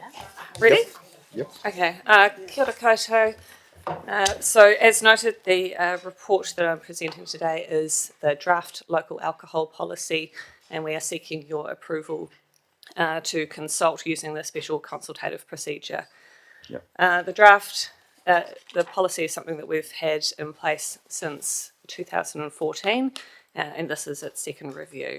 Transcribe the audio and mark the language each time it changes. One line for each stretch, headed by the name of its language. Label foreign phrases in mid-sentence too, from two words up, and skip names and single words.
English: Ready? yep. Okay.
Māori: Kia ora koutou.
English: So, as noted, the report that I'm presenting today is the draft local alcohol policy, and we are seeking your approval to consult using the special consultative procedure. Yep. The draft, the policy is something that we've had in place since 2014, and this is its second review.